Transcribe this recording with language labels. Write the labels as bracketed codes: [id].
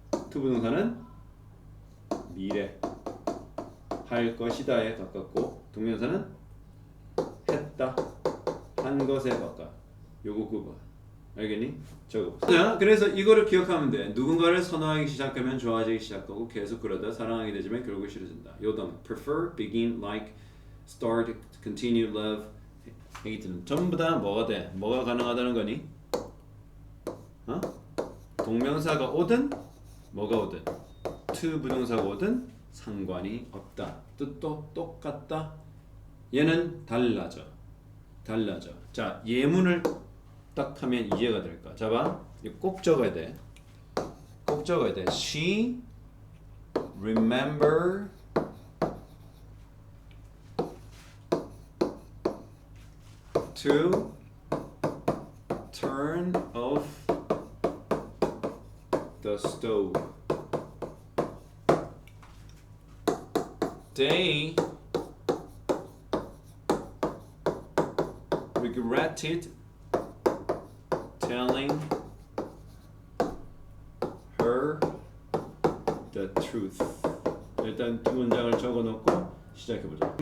[ko] to 부동사는 미래 할 것이다에 가깝고 동명사는 했다 한 것에 가까. 요거 그거 알겠니? 적어보세요. 자, 그래서 이거를 기억하면 돼. 누군가를 선호하기 시작하면 좋아지기 시작하고 계속 그러다 사랑하게 되지만 결국 싫어진다. 요단 [en] prefer, begin, like, start, continue, love, hate [ko] 는 전부 다 뭐가 돼? 뭐가 가능하다는 거니? 어? 동명사가 오든 뭐가 오든 to 부동사가 오든 상관이 없다. 뜻도 똑같다. 얘는 달라져. 자, 예문을 딱 하면 이해가 될까? 잡아. 이거 꼭 적어야 돼. [en] She remember to turn off the stove. They regretted telling her the truth. [ko] 일단 두 문장을 적어놓고 시작해보자.